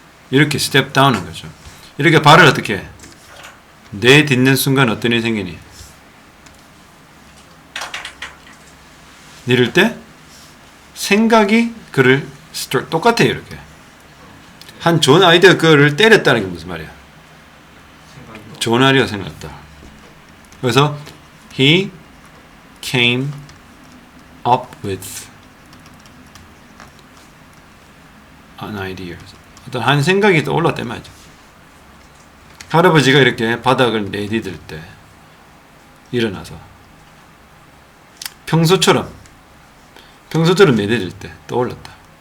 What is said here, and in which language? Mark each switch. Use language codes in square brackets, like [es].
[ko] 이렇게 [en] step down [ko] 하는 거죠. 이렇게 발을 어떻게 내딛는 순간 어떤 일이 생기니? 내릴 때 생각이 그를 똑같아요. 이렇게 한 좋은 아이디어 그를 때렸다는 게 무슨 말이야? 좋은 아이디어가 생겼다. 그래서 [en] he came up with an idea. [ko] 어떤 한 생각이 떠올랐단 말이죠. 할아버지가 이렇게 바닥을 내디딜 때 일어나서 평소처럼 내디딜 때 떠올랐다.